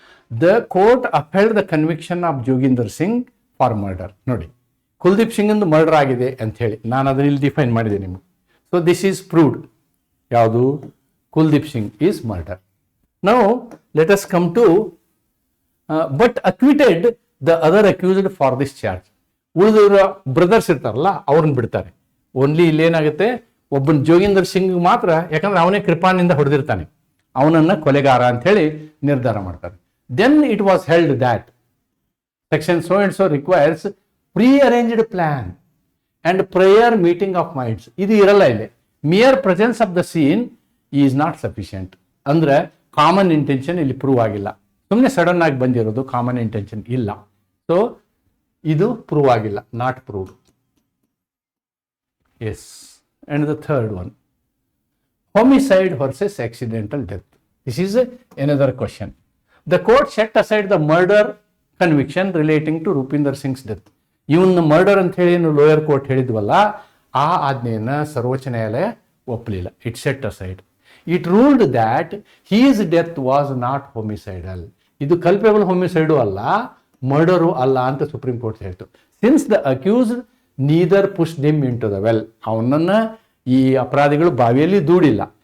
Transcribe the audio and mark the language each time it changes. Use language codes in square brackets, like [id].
[en] The court upheld the conviction of Joginder Singh for murder. [kn] ನೋಡಿ, ಕುಲ್ದೀಪ್ ಸಿಂಗ್ ಒಂದು murder ಆಗಿದೆ ಅಂತ ಹೇಳಿ ನಾನು ಅದನ್ನ ಇಲ್ಲಿ ಡಿಫೈನ್ ಮಾಡಿದೆ ನಿಮಗೆ. [en] So this is proved. [kn] ಯಾವುದು? [en] Kuldeep Singh is murder. Now let us come to but acquitted the other accused for this charge. [kn] ಉಳಿದವರ ಬ್ರದರ್ಸ್ ಇರ್ತಾರಲ್ಲ ಅವ್ರನ್ನ ಬಿಡ್ತಾರೆ. ಓನ್ಲಿ ಇಲ್ಲಿ ಏನಾಗುತ್ತೆ, ಒಬ್ಬನ ಜೋಗಿಂದರ್ ಸಿಂಗ್ ಮಾತ್ರ, ಯಾಕಂದ್ರೆ ಅವನೇ ಕೃಪಾನಿಂದ ಹೊಡೆದಿರ್ತಾನೆ, ಅವನನ್ನ ಕೊಲೆಗಾರ ಅಂತ ಹೇಳಿ ನಿರ್ಧಾರ ಮಾಡ್ತಾರೆ. [en] Then it was held that section so and so requires pre-arranged plan and prior meeting of minds. [kn] ಇದು ಇರಲ್ಲ ಇಲ್ಲಿ. [en] Mere presence of the scene is not sufficient. [kn] ಅಂದರೆ ಕಾಮನ್ ಇಂಟೆನ್ಷನ್ ಇಲ್ಲಿ ಪ್ರೂವ್ ಆಗಿಲ್ಲ, ಸುಮ್ಮನೆ ಸಡನ್ ಆಗಿ ಬಂದಿರೋದು, ಕಾಮನ್ ಇಂಟೆನ್ಷನ್ ಇಲ್ಲ. ಸೊ ಇದು ಪ್ರೂವ್ ಆಗಿಲ್ಲ, [en] Not proved. Yes. And the third one, homicide versus accidental death. This is another question. The court set aside the murder conviction relating to Rupinder Singh's death. [kn] ಇವನ್ನ murder ಅಂತ ಹೇಳಿ lower court ಹೇಳಿದ್ವಲ್ಲ, ಆ ಆಜ್ಞೆಯನ್ನು ಸರ್ವೋಚ್ಚ ನ್ಯಾಯಾಲಯ ಒಪ್ಪಲಿಲ್ಲ. [en] It set aside. It ruled that his death was not homicidal. [kn] ಇದು ಕಲ್ಪೇಬಲ್ ಹೋಮಿಸೈಡು ಅಲ್ಲ, ಮರ್ಡರು ಅಲ್ಲ ಅಂತ ಸುಪ್ರೀಂ ಕೋರ್ಟ್ ಹೇಳ್ತು. [en] since the accused neither push them into the well, [kn] ಅವನನ್ನು ಈ ಅಪರಾಧಿಗಳು ಬಾವಿಯಲ್ಲಿ ದೂಡಿಲ್ಲ.